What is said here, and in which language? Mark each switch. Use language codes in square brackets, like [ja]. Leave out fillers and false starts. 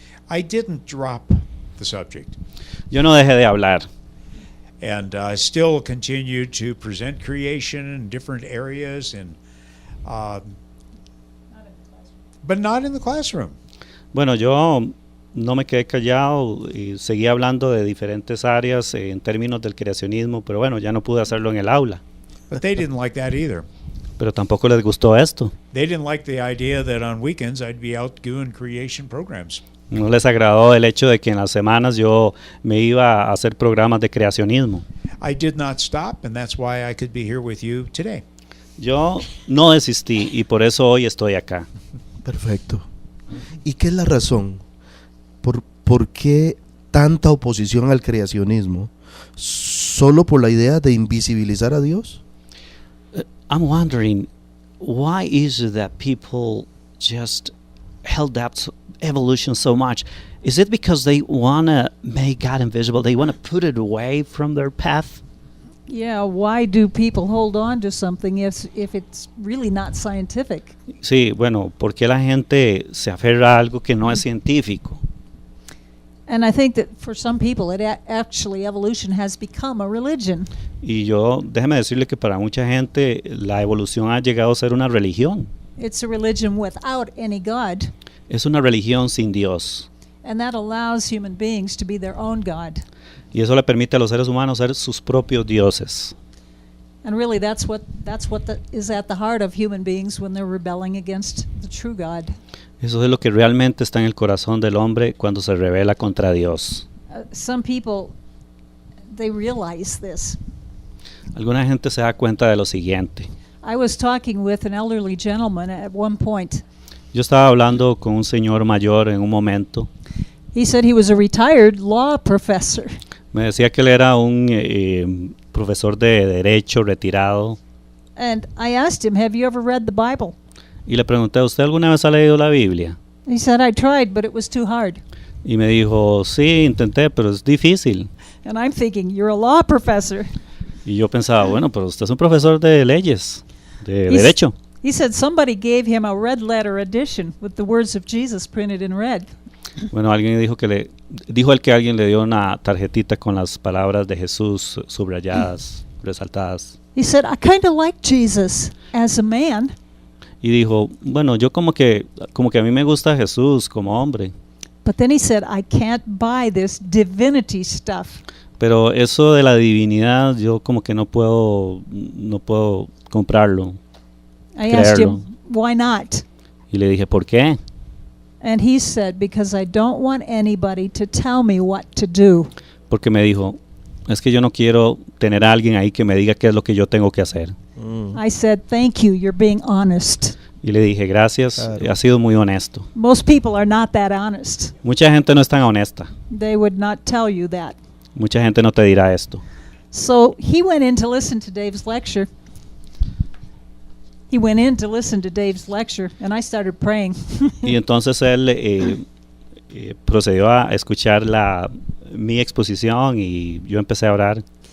[en] I didn't drop the subject, [es] Yo no dejé de hablar. [en] and still continue to present creation in different areas, and but not in the classroom. [es] Bueno, yo no me quedé callado y seguí hablando de diferentes áreas en términos del creacionismo, pero bueno, ya no pude hacerlo en el aula. [en] But they didn't like that either. [es] Pero tampoco les gustó esto. [en] They didn't like the idea that on weekends I'd be out doing creation programs. [es] No les agradó el hecho de que en las semanas yo me iba a hacer programas de creacionismo. [en] I did not stop, and that's why I could be here with you today. [es] Yo no desistí y por eso hoy estoy acá. Perfecto. ¿Y qué es la razón? ¿Por qué tanta oposición al creacionismo? ¿Solo por la idea de invisibilizar a Dios? [en] I'm wondering, why is it that people just held up evolution so much? Is it because they want to make God invisible? They want to put it away from their path? Yeah, why do people hold on to something if it's really not scientific? [es] Sí, bueno, ¿por qué la gente se aferra a algo que no es científico? [en] And I think that for some people, actually evolution has become a religion. [es] Y yo, déjeme decirle que para mucha gente la evolución ha llegado a ser una religión. [en] It's a religion without any God, [es] Es una religión sin Dios. [en] and that allows human beings to be their own God. [es] Y eso le permite a los seres humanos ser sus propios dioses. [en] And really, that's what is at the heart of human beings when they're rebelling against the true God. [es] Eso es lo que realmente está en el corazón del hombre cuando se rebela contra Dios. [en] Some people, they realize this. [es] Alguna gente se da cuenta de lo siguiente. [en] I was talking with an elderly gentleman at one point. [es] Yo estaba hablando con un señor mayor en un momento. [en] He said he was a retired law professor. [es] Me decía que él era un profesor de derecho retirado. [en] And I asked him, have you ever read the Bible? [es] Y le pregunté, ¿usted alguna vez ha leído la Biblia? [en] He said, I tried, but it was too hard. [es] Y me dijo, sí, intenté, pero es difícil. [en] And I'm thinking, you're a law professor. [es] Y yo pensaba, bueno, pero usted es un profesor de leyes, de [en] He's- [es] derecho. [en] He said somebody gave him a red letter edition with the words of Jesus printed in red. [es] Bueno, alguien dijo él que alguien le dio una tarjetita con las palabras de Jesús subrayadas, resaltadas. [en] He said, I kind of like Jesus as a man, [es] Y dijo, bueno, yo como que a mí me gusta Jesús como hombre, [en] but then he said, I can't buy this divinity stuff. [es] pero eso de la divinidad yo como que no puedo comprarlo. [en] I asked [es] Creerlo. [en] him, why not? [es] Y le dije, ¿por qué? [en] And he said, because I don't want anybody to tell me what to do. [es] Porque me dijo, es que yo no quiero tener a alguien ahí que me diga qué es lo que yo tengo que hacer. [en] I said, thank you, you're being honest. [es] Y le dije, gracias, Claro. ha sido muy honesto. [en] Most people are not that honest. [es] Mucha gente no es tan honesta. [en] They would not tell you that. [es] Mucha gente no te dirá esto. [en] So he went in to listen to Dave's lecture. He went in to listen to Dave's lecture, and I started praying. [es] Y entonces él procedió a escuchar mi exposición y yo empecé a orar.